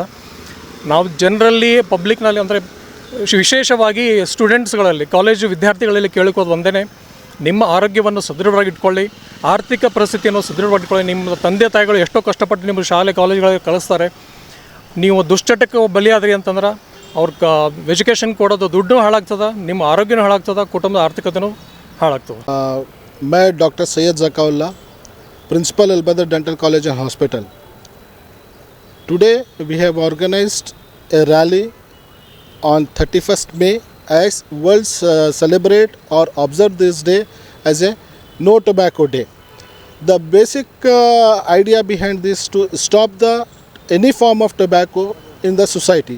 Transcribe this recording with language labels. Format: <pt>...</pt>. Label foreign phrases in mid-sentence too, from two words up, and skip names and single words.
<kn>ನಾವು ಜನರಲ್ಲಿ, ಪಬ್ಲಿಕ್ನಲ್ಲಿ, ಅಂದರೆ ವಿಶೇಷವಾಗಿ ಸ್ಟೂಡೆಂಟ್ಸ್ಗಳಲ್ಲಿ, ಕಾಲೇಜು ವಿದ್ಯಾರ್ಥಿಗಳಲ್ಲಿ ಕೇಳಿಕೋದು ಒಂದೇ, ನಿಮ್ಮ ಆರೋಗ್ಯವನ್ನು ಸದೃಢವಾಗಿ ಇಟ್ಕೊಳ್ಳಿ, ಆರ್ಥಿಕ ಪರಿಸ್ಥಿತಿಯನ್ನು ಸದೃಢವಾಗಿ ಇಟ್ಕೊಳ್ಳಿ. ನಿಮ್ಮ ತಂದೆ ತಾಯಿಗಳು ಎಷ್ಟೋ ಕಷ್ಟಪಟ್ಟು ನಿಮ್ಮ ಶಾಲೆ ಕಾಲೇಜುಗಳಿಗೆ ಕಳಿಸ್ತಾರೆ. ನೀವು ದುಶ್ಚಟಕ್ಕೆ ಬಲಿಯಾದ್ರಿ ಅಂತಂದ್ರೆ ಅವ್ರ ಎಜುಕೇಷನ್ ಕೊಡೋದು ದುಡ್ಡು ಹಾಳಾಗ್ತದೆ, ನಿಮ್ಮ ಆರೋಗ್ಯನೂ ಹಾಳಾಗ್ತದೆ, ಕುಟುಂಬದ ಆರ್ಥಿಕತೆಯೂ ಹಾಳಾಗ್ತದೆ.</kn> <hi>मैं डॉक्टर सैयद ज़काउल्ला, प्रिंसिपल अल बदर डेंटल कॉलेज एंड हॉस्पिटल.</hi> <en>Today we have organized a rally on 31st May as world celebrate or observe this day as a no tobacco day. The basic idea behind this to stop any form of tobacco in the society.</en>